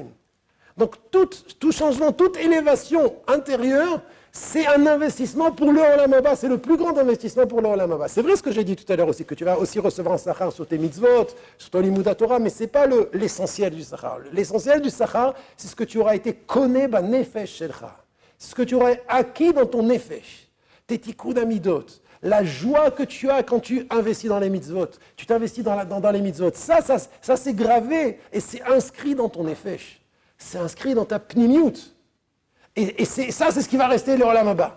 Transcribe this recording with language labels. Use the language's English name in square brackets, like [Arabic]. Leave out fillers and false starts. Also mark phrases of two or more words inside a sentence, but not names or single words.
[French] Donc tout changement, toute élévation intérieure, c'est un investissement pour le [Hebrew] עולם הבא. [French] C'est le plus grand investissement pour le [Hebrew] עולם הבא. [French] C'est vrai ce que j'ai dit tout à l'heure aussi, que tu vas aussi recevoir un sachar sur tes mitzvot, sur ton [Hebrew] לימוד תורה, [French] mais ce n'est pas l'essentiel du sachar. L'essentiel du sachar, c'est ce que tu auras été [Hebrew] קונה בנפש שלך. [French] C'est ce que tu auras acquis dans ton nefesh. Tes [Hebrew] תיקון המידות. [French] La joie que tu as quand tu investis dans les mitzvot. Tu t'investis dans les mitzvot. Ça c'est gravé et c'est inscrit dans ton nefesh. C'est inscrit dans ta pnimiut. Et c'est ce qui va rester le [Hebrew] עולם הבא.